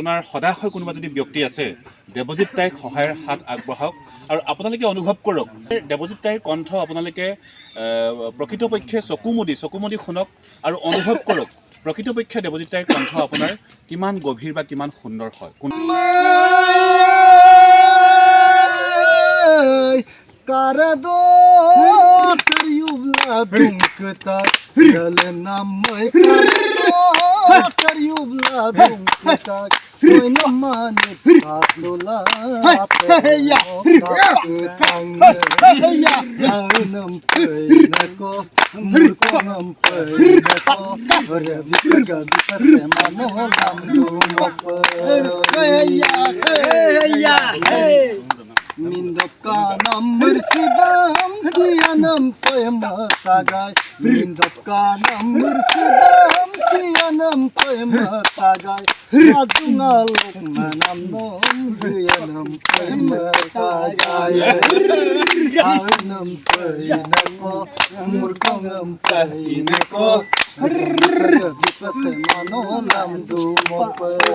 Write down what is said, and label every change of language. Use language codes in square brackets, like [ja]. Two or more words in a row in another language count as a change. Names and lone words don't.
[as] আপোনাৰ সদাশয় কোনোবা যদি ব্যক্তি আছে, দেৱজিৎ টাইক সহায়ৰ হাত আগবঢ়াওক আৰু আপোনালোকে অনুভৱ কৰক দেৱজিৎ টাইৰ কণ্ঠ আপোনালোকে প্ৰকৃতপক্ষে চকু মুদি শুনক আৰু অনুভৱ কৰক প্ৰকৃতপক্ষে দেৱজিৎ টাইৰ কণ্ঠ আপোনাৰ কিমান গভীৰ বা কিমান সুন্দৰ হয়। [mrg] Karado karyubla dunkta galna mai karado karyubla dunkta koi namane asula apya tang nanam peinako murkonam peinako rabiga bikasema molam dumop Mindokanam bersidam tiana Tiyanam koyma tagay Rindap kanam mursidam Tiyanam koyma tagay Radunga lokmanam nom Tiyanam koyma tagay Arnam koynako Murkongam koynako Dipase manolam dumopo